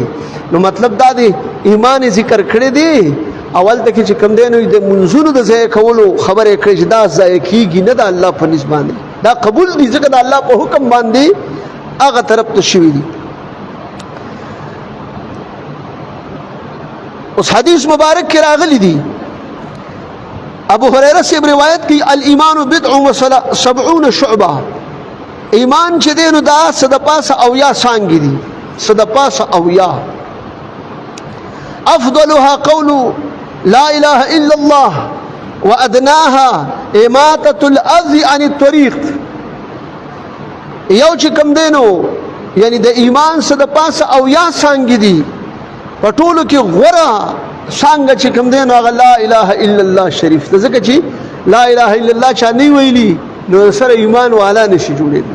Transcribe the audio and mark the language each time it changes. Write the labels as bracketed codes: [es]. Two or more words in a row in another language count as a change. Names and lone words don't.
[ps] نو مطلب دا دی ایمان ذکر کړی دی، اول ته چې کوم دی نو د منځونو د ځای کولو خبرې کړې چې دا ځای کېږي نه د الله په نسبت باندې، دا قبول دي ځکه د الله په حکم باندې هغه طرف ته شوي دي. اوس حدیث مبارک کې راغلی دي [ur] ابو هريره سے روایت کی [ar] الایمان بضع و70 شعبہ، [ps] ایمان چې دی نو دا صد پاس اویا څانګې دي، صد پاس اویا. [ar] افضلها قول لا اله الا الله وادناها اماطه الاذى عن الطريق. [ps] یو چې کوم دی نو یعنی د ایمان صد پاس اویا څانګې دي، په ټولو کې غوره څانګه چې کوم دی نو هغه لا اله الا الله شریف ده. ځکه چې لا اله الا الله چا نه ویلي نو سره ایمان والا نشي جوړېدلی.